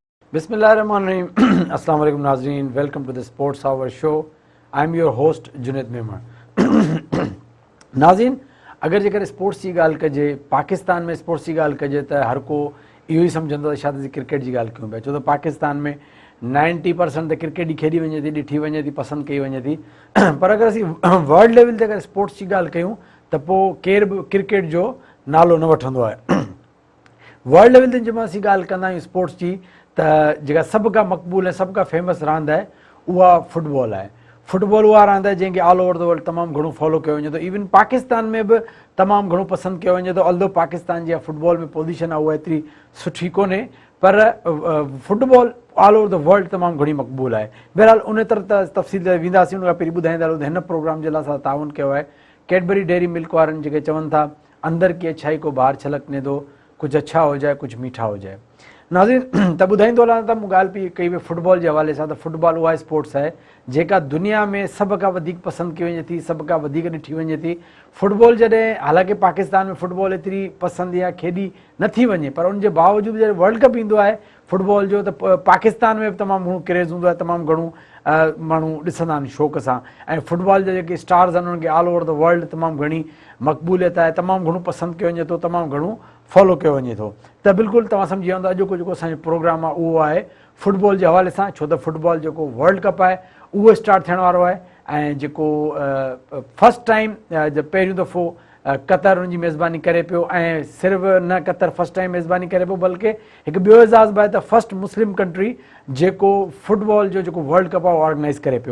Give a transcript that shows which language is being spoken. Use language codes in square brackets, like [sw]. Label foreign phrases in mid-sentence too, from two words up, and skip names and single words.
[en] बिस्मिल्लाहिर्रहमानिर्रहीम। [ar] السلام عليكم [en] नाज़रीन, welcome to the Sports Hour show. I am your host Junaid Memon. [sd] नाज़रीन, अगर जेकर स्पोर्ट्स की ॻाल्हि कजे, पाकिस्तान में स्पोर्ट्स की ॻाल्हि कजे त हर को इहो ई सम्झंदो त शायदि क्रिकेट जी ॻाल्हि कयूं पिया, छो त पाकिस्तान में 90% त क्रिकेट ई खेॾी वञे थी, ॾिठी वञे थी, पसंदि कई वञे थी। पर अगरि असीं [en] world level [sd] ते अगरि स्पोर्ट्स जी ॻाल्हि कयूं त पोइ केर बि क्रिकेट जो नालो न वठंदो आहे। [en] world level [sd] ते जंहिं महिल असीं ॻाल्हि कंदा आहियूं स्पोर्ट्स जी, त जेका सभु खां मक़बूल ऐं सभु खां फेमस रांदि आहे उहा फुटबॉल आहे। फुटबॉल उहा रांदि आहे जंहिंखे [en] all over the world [sd] तमामु घणो फॉलो कयो वञे थो। इवन पाकिस्तान में बि तमामु घणो पसंदि कयो वञे थो। ऑल्दो पाकिस्तान जी फुटबॉल में पोज़ीशन आहे उहा एतिरी सुठी कोन्हे, पर फुटबॉल [en] all over the world [sd] तमामु घणी मक़बूल आहे। बहरहाल उन तरह तफ़सील ते वेंदासीं, उन खां पहिरीं ॿुधाईंदा हलूं त हिन प्रोग्राम जे लाइ असां ताउन कयो आहे कैडबरी डेयरी मिल्क वारनि, जेके चवनि था [ur] اندر کی اچھائی کو باہر چھلکنے دو، کچھ اچھا ہو جائے کچھ میٹھا ہو جائے. [sd] नाज़रीन, त ॿुधाईंदो हलां त मूं ॻाल्हि पई कई हुई फुटबॉल जे हवाले सां, त फुटबॉल उहा स्पोर्ट्स आहे जेका दुनिया में सभ खां वधीक पसंदि कई वञे थी, सभ खां वधीक ॾिठी वञे थी। फुटबॉल जॾहिं हालांकि पाकिस्तान में फुटबॉल एतिरी पसंदि या खेॾी नथी वञे, पर उनजे बावजूदि जॾहिं [en] world cup [sd] ईंदो आहे फुटबॉल जो, त पाकिस्तान में बि तमामु घणो क्रेज़ हूंदो आहे, तमामु घणो माण्हू ॾिसंदा आहिनि शौक़ सां। ऐं फुटबॉल जा जेके स्टार्स आहिनि उन्हनि खे [en] all over the world [sd] तमामु घणी मक़बूलियत आहे, तमामु घणो पसंदि कयो वञे थो, तमामु घणो फॉलो कयो वञे थो। त बिल्कुलु तव्हां सम्झी वेंदो अॼोको जेको असांजो प्रोग्राम आहे उहो आहे फुटबॉल जे हवाले सां, छो त फुटबॉल जेको वर्ल्ड कप आहे उहो स्टार्ट थियण वारो आहे। ऐं जेको [en] first time [sd] पहिरियों दफ़ो कतर उनजी मेज़बानी करे पियो, ऐं सिर्फ़ु न कतर [en] first time [sd] मेज़बानी करे पियो, बल्कि हिकु ॿियो एज़ाज़ बि आहे त [en] first Muslim country [sd] जेको फुटबॉल जो जेको [en] world cup [sd] आहे उहो ऑर्गेनाइज़ करे पियो।